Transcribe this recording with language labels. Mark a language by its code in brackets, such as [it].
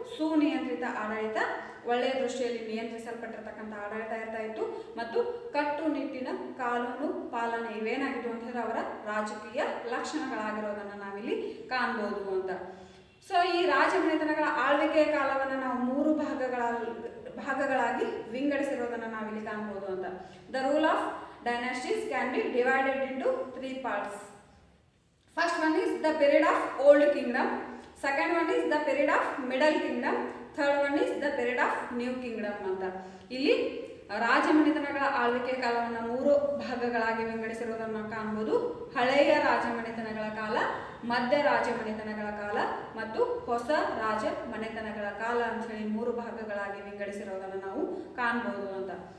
[kn] ಸುನಿಯಂತ್ರಿತ ಆಡಳಿತ, ಒಳ್ಳೆಯ ದೃಷ್ಟಿಯಲ್ಲಿ ನಿಯಂತ್ರಿಸಲ್ಪಟ್ಟಿರ್ತಕ್ಕಂಥ ಆಡಳಿತ ಇರ್ತಾ ಇತ್ತು ಮತ್ತು ಕಟ್ಟುನಿಟ್ಟಿನ ಕಾನೂನು ಪಾಲನೆ ಇವೇನಾಗಿತ್ತು ಅಂತ ಹೇಳಿದ್ರೆ ಅವರ ರಾಜಕೀಯ ಲಕ್ಷಣಗಳಾಗಿರೋದನ್ನು ನಾವಿಲ್ಲಿ ಕಾಣ್ಬೋದು ಅಂತ. ಸೊ ಈ ರಾಜಮನೆತನಗಳ ಆಳ್ವಿಕೆಯ ಕಾಲವನ್ನು ನಾವು 3 ಭಾಗಗಳಾಗಿ ವಿಂಗಡಿಸಿರೋದನ್ನು ನಾವಿಲ್ಲಿ ಕಾಣ್ಬೋದು ಅಂತ. [en] The rule of dynasties can be divided into 3 parts. First one is the period of Old Kingdom, second one is the period of Middle Kingdom, third one is the period of New Kingdom ಅಂತ. [kn] ಇಲ್ಲಿ ರಾಜಮನೆತನಗಳ ಆಳ್ವಿಕೆ ಕಾಲವನ್ನು 3 ಭಾಗಗಳಾಗಿ ವಿಂಗಡಿಸಿರುವುದನ್ನು ಕಾಣಬಹುದು. ಹಳೆಯ ರಾಜಮನೆತನಗಳ ಕಾಲ, ಮಧ್ಯ ರಾಜಮನೆತನಗಳ ಕಾಲ ಮತ್ತು ಹೊಸ ರಾಜಮನೆತನಗಳ ಕಾಲ ಅಂತ ಹೇಳಿ 3 ಭಾಗಗಳಾಗಿ ವಿಂಗಡಿಸಿರೋದನ್ನು ನಾವು ಕಾಣಬಹುದು ಅಂತ.